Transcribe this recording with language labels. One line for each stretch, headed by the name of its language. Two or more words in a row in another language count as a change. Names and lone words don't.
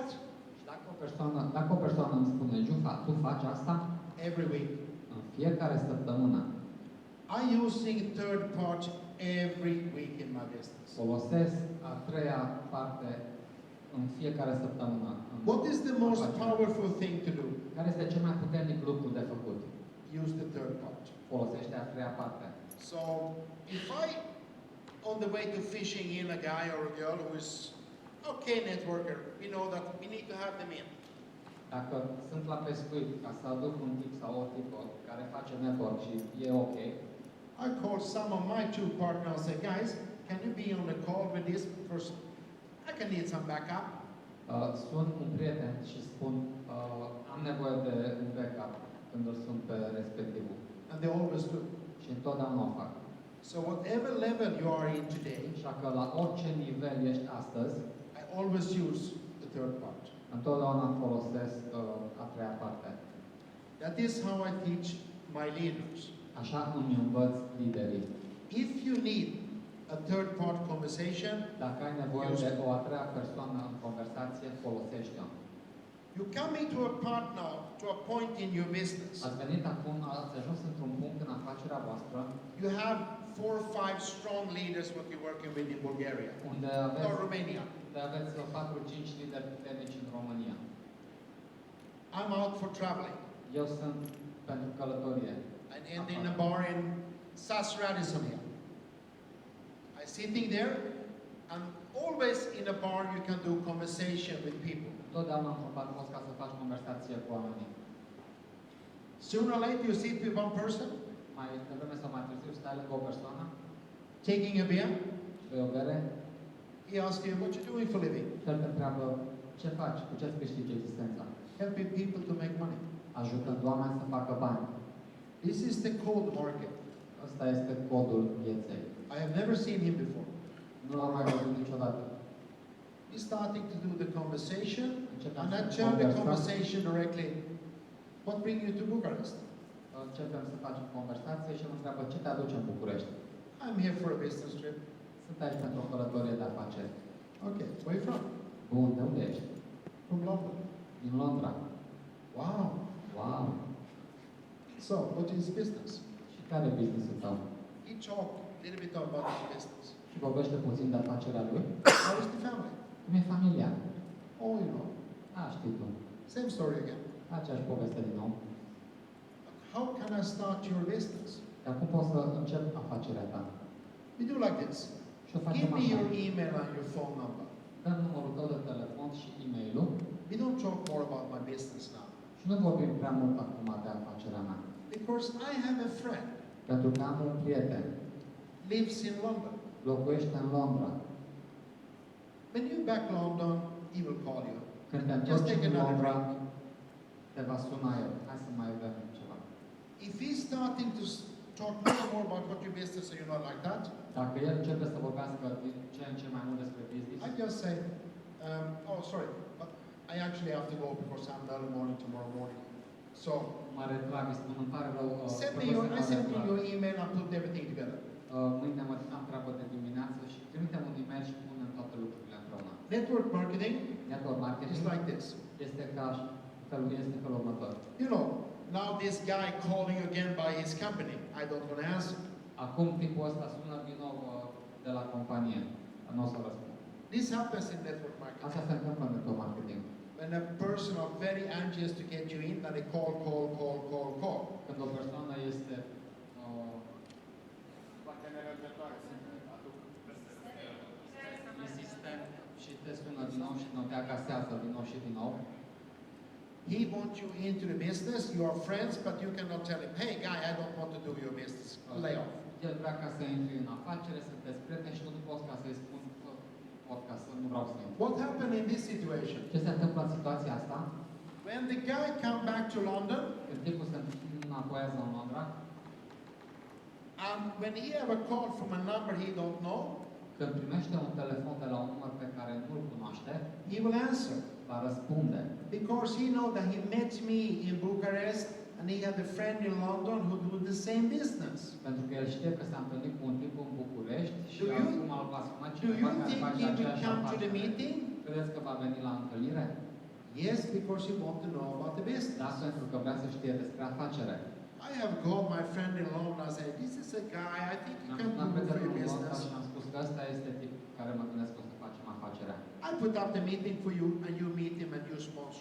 Romanian: Și dacă o persoană îmi spune, Juha, tu faci asta?
English: Every week.
Romanian: În fiecare săptămână.
English: I'm using third part every week in my business.
Romanian: Folosesc a treia parte în fiecare săptămână.
English: What is the most powerful thing to do?
Romanian: Care este cel mai puternic lucru de făcut?
English: Use the third part.
Romanian: Folosește a treia parte.
English: So, if I, on the way to fishing in a guy or a girl who is okay networker, we know that we need to have them in.
Romanian: Dacă sunt la pescuit ca să aduc un tip sau o tipă care face network și e ok,
English: I call some of my two partners and say, guys, can you be on the call with this person? I can need some backup.
Romanian: Sun un prieten și spun, am nevoie de un backup când îl sun pe respectivul.
English: And they always do.
Romanian: Și întotdeauna o fac.
English: So whatever level you are in today,
Romanian: Așa că la orice nivel ești astăzi,
English: I always use the third part.
Romanian: întotdeauna folosesc a treia parte.
English: That is how I teach my leaders.
Romanian: Așa îmi învăț liderii.
English: If you need a third part conversation,
Romanian: Dacă ai nevoie de o a treia persoană în conversație, folosește-o.
English: you come into a partner to a point in your business.
Romanian: Ați venit acum, ați ajuns într-un punct în afacerea voastră
English: You have 4 or 5 strong leaders what you're working with in Bulgaria
Romanian: unde
English: or Romania.
Romanian: aveți 4-5 lideri puternici în România.
English: I'm out for traveling
Romanian: Eu sunt pentru călătorie.
English: and end in a bar in Sas Radisson. I'm sitting there, and always in a bar you can do conversation with people.
Romanian: Totdeauna într-un bar poți ca să faci conversație cu oamenii.
English: Sooner or later you sit with one person,
Romanian: Mai devreme sau mai târziu stai lângă o persoană
English: taking a beer.
Romanian: și bei o bere
English: He asks you, what you doing for a living?
Romanian: și el te întreabă ce faci, cu ce îți câștigi existența.
English: Helping people to make money.
Romanian: Ajutând oameni să facă bani.
English: This is the code market.
Romanian: Ăsta este codul vieței.
English: I have never seen him before.
Romanian: Nu l-am mai văzut niciodată.
English: He's starting to do the conversation,
Romanian: Începem
English: and I
Romanian: să
English: turn the
Romanian: conversăm.
English: conversation directly. What brings you to Bucharest?
Romanian: Începem să facem conversație și îl întreabă ce te aduce în București.
English: I'm here for a business trip.
Romanian: Sunt aici pentru o călătorie de afaceri.
English: Okay, where are you from?
Romanian: Bun, de unde ești?
English: From London.
Romanian: Din Londra.
English: Wow.
Romanian: Wow!
English: So, what is business?
Romanian: Și care e business-ul tău?
English: He talked a little bit about his business.
Romanian: Și vorbește puțin de afacerea lui.
English: How is the family?
Romanian: Cum e familia?
English: Oh, you know.
Romanian: Știi tu.
English: Same story again.
Romanian: Aceeași poveste din nou.
English: How can I start your business?
Romanian: Dar cum poți să încep afacerea ta?
English: We do like this.
Romanian: Și o facem
English: Give me
Romanian: așa.
English: your email and your phone number.
Romanian: Dă numărul tău de telefon și e-mailul.
English: We don't talk more about my business now.
Romanian: Și nu vorbim prea mult acum de afacerea mea.
English: Because I have a friend,
Romanian: Pentru că am un prieten.
English: lives in London.
Romanian: Locuiește în Londra.
English: When you back London, he will call you.
Romanian: Când te
English: Just
Romanian: întorci
English: take
Romanian: în
English: another
Romanian: Londra,
English: drink.
Romanian: te va suna el. Hai să mai bem ceva.
English: If he's starting to talk more about what your business and you're not like that,
Romanian: Dacă el începe să vorbească din ce în ce mai mult despre business,
English: I just say, oh, sorry, but I actually have to go because I'm early morning tomorrow morning. So,
Romanian: mă retrag, îi spun, îmi pare rău,
English: send me
Romanian: trebuie
English: your,
Romanian: să
English: I
Romanian: mă
English: send me
Romanian: retrag.
English: your email and put everything together.
Romanian: Mâine am treabă de dimineață și trimitem un e-mail și punem toate lucrurile împreună.
English: Network marketing Network marketing is like this.
Romanian: este ca felul următor.
English: You know, now this guy calling again by his company, I don't want to answer.
Romanian: Acum tipul ăsta sună din nou de la companie. Nu o să răspund.
English: This happens in network marketing.
Romanian: Asta se întâmplă în
English: network marketing. When a person are very anxious to get you in, and they call.
Romanian: Când o persoană este insistent și te sună din nou și din nou, te agasează din nou și din nou.
English: He wants you into the business, you are friends, but you cannot tell him, hey guy, I don't want to do your business. Lay off.
Romanian: El vrea ca să intri în afacere, sunteți prieteni și tu nu poți ca să-i spun podcast, nu vreau să intri.
English: What happened in this situation?
Romanian: Ce se întâmplă în situația asta?
English: When the guy come back to London,
Romanian: Când tipul se înapoiază în Londra,
English: and when he have a call from a number he don't know,
Romanian: când primește un telefon de la un număr pe care nu-l cunoaște,
English: he will answer.
Romanian: va răspunde.
English: Because he know that he met me in Bucharest and he had a friend in London who do the same business.
Romanian: Pentru că el știe că s-a întâlnit cu un tip în București și
English: Do you-
Romanian: acum îl va suna
English: Do
Romanian: cineva
English: you
Romanian: care
English: think
Romanian: face
English: he will
Romanian: aceeași
English: come to the
Romanian: afacere.
English: meeting?
Romanian: Credeți că va veni la întâlnire?
English: Yes, because he want to know about the
Romanian: Da,
English: business.
Romanian: pentru că vrea să știe despre afacere.
English: I have called my friend in London and said, this is a guy, I think he can
Romanian: Am
English: do for
Romanian: prietenul
English: your
Romanian: în Londra
English: business.
Romanian: și am spus că ăsta este tipul cu care mă gândesc că o să facem afacerea.
English: I put up the meeting for you and you meet him and you sponsor.